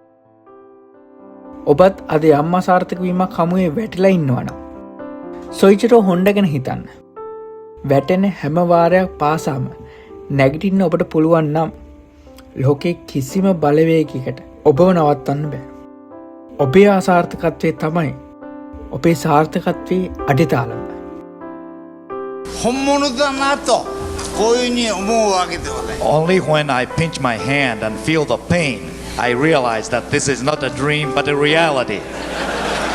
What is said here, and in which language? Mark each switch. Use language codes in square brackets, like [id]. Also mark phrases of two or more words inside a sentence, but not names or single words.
[si] ඔබත් අද යම් අසාර්ථක වීමක් හමුවේ වැටිලා ඉන්නවනම් සොයිචිරෝ හොන්ඩා ගැන හිතන්න. වැටෙන හැම වාරයක් පාසාම නැගිටින්න ඔබට පුළුවන් නම් ලෝකේ කිසිම බලවේගයකට ඔබව නවත්තන්න බෑ. ඔබේ අසාර්ථකත්වය තමයි ඔබේ සාර්ථකත්වයේ අඩිතාලම. [ja] 本物だなとこういうふうに思うわけではない。 [en] Only when I pinch my hand and feel the pain, I realize that this is not a dream but a reality.